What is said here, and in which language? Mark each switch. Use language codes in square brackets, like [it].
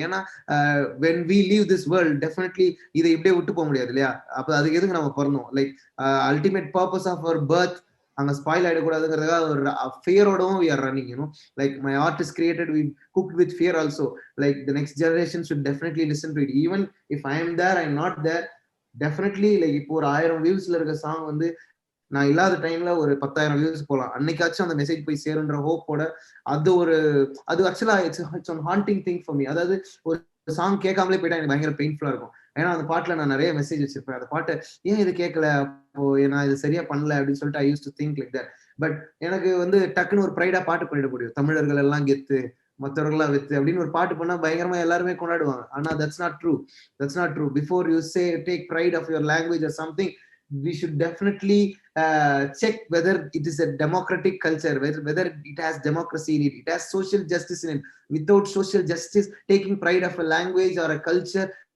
[ta] ஏன்னா [en] when we leave this world, definitely [ta] இதை இப்படியே விட்டு போக முடியாது இல்லையா? அப்ப அதுக்கு எதுக்கு நம்ம பிறந்தோம்? [en] like ultimate purpose of our birth [ta] அங்க ஸ்பாயில் ஆயிடக்கூடாதுங்கிறதுக்காக ஒரு ஃபியரோடவும் [en] we are running. Like my art is created, we cooked with fear also. Like the next generation should definitely listen to it. Even if I am there, I am not there, definitely. [ta] like இப்போ ஒரு 1000 வியூஸ்ல இருக்க song வந்து நான் இல்லாத டைம்ல ஒரு 10,000 views போலாம். அன்னைக்காச்சும் அந்த மெசேஜ் போய் சேருன்ற ஹோப்போட அது ஆக்சுவலா [en] It's one haunting thing for me. [ta] அதாவது ஒரு சாங் கேட்காமலே போயிட்டா எனக்கு பயங்கர பெயின்ஃபுல்லா இருக்கும். ஏன்னா அந்த பாட்டுல நான் நிறைய மெசேஜ் வச்சிருப்பேன். அந்த பாட்டு ஏன் இது கேட்கல, அப்போ நான் இது சரியா பண்ணல அப்படின்னு சொல்லிட்டு [en] I used to think like that. [ta] But எனக்கு வந்து டக்குன்னு ஒரு ப்ரைடா பாட்டு பண்ணிட முடியும். தமிழர்கள் எல்லாம் கெத்து, மற்றவர்களா வித்து அப்படின்னு ஒரு பாட்டு பண்ணா பயங்கரமா எல்லாருமே கொண்டாடுவாங்க. ஆனா [en] that's not true. Before you say take pride of your language or something, we should definitely check whether it is a democratic culture, whether it has democracy in it, it has social justice in it. Without social justice, taking pride of a language or a culture